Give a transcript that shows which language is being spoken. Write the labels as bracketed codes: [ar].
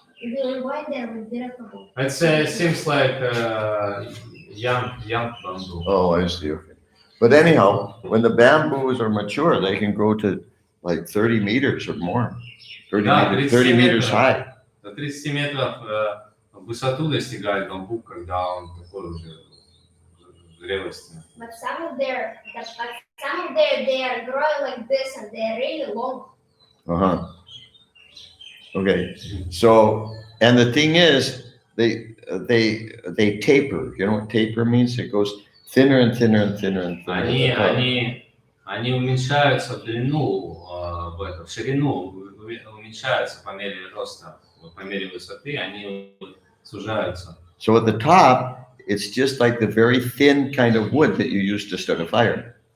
[en] We were going there with Dirakabu. It seems like young bamboo. Oh, I see. Okay. But anyhow, when the bamboos are mature, they can grow to like 30 meters or more. 30 meters high. [ru] До 30 метров в высоту достигает бамбук, когда он такой уже зрелости. [en] But some of their, they are growing like this and they are really long. Uh-huh. Okay. So, and the thing is, they taper. You know what taper means? It goes thinner and thinner and thinner and thinner. [ru] Они уменьшаются в длину, в ширину, уменьшаются по мере роста, по мере высоты, они сужаются. [en] So at the top, it's just like the very thin kind of wood that you use to start a fire.